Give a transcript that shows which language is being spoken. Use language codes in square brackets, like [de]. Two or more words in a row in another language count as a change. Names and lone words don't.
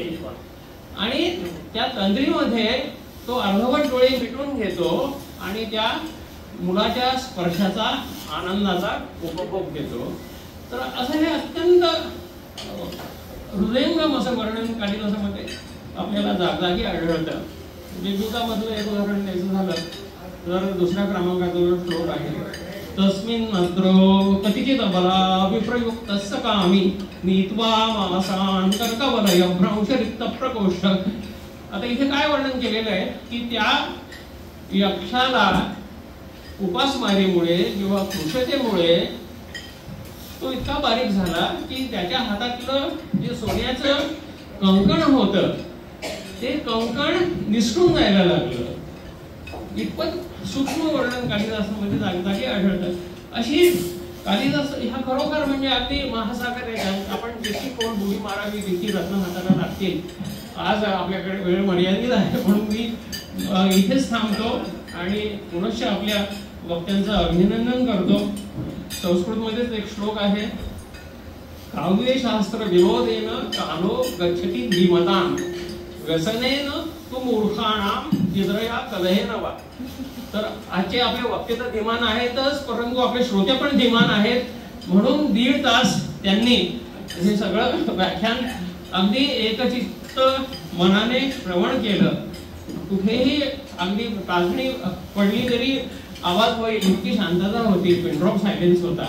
[mr] आणि त्या तंद्रीमध्ये तो अर्धवट डोळे मिटून घेतो आणि त्या मुलाच्या स्पर्शाचा आनंदाचा उपभोग घेतो. तर असं हे अत्यंत हृदयंगम असं वर्णन कालिदासामध्ये आपल्याला जागजागी आढळतं. मेघदूतामधलं एक उदाहरण द्यायचं झालं तर दुसऱ्या क्रमांकाचा जो श्लोक आहे, [sa] तस्मिन् नद्रो कतिचित बला विप्रयुक्तस्य कामी नीत्वा मासान् कर्कवलय भ्रंशरिक्त प्रकोष्ठ. [mr] आता इथे काय वर्णन केलेलं आहे की त्या यक्षाला उपासमारीमुळे किंवा कुशतेमुळे तो इतका बारीक झाला की त्याच्या हातातलं जे सोन्याचं कंकण होतं ते कंकण निसटून जायला लागलं. इतपत सूक्ष्म वर्णन कालिदासामध्ये जागजागी आढळतं. अशी कालिदास ह्या खरोखर म्हणजे अगदी महासागर आहे. आपण जितकी कोण बुडी मारावी तितकी रत्न हाताला लागतील. आज आपल्याकडे वेळ मर्यादित आहे म्हणून मी इथेच थांबतो आणि पुनश्च आपल्या वक्त्यांचं अभिनंदन करतो. संस्कृतमध्येच एक श्लोक आहे, [sa] काव्यशास्त्र विनोदेन कालो गच्छति धीमताम व्यसनेन तु मूर्खाणाम जिद्रया कलहेन वा. [mr] तर आजचे आपले वक्ते तर धीमान आहेतच, परंतु आपले श्रोते पण धीमान आहेत. म्हणून 1.5 तास त्यांनी हे सगळं व्याख्यान अगदी एकचित्त मनाने श्रवण केलं. कुठेही अगदी टाचणी पडली तरी आवाज होईल इतकी शांतता होती, [en] pindrop silence [mr] होता.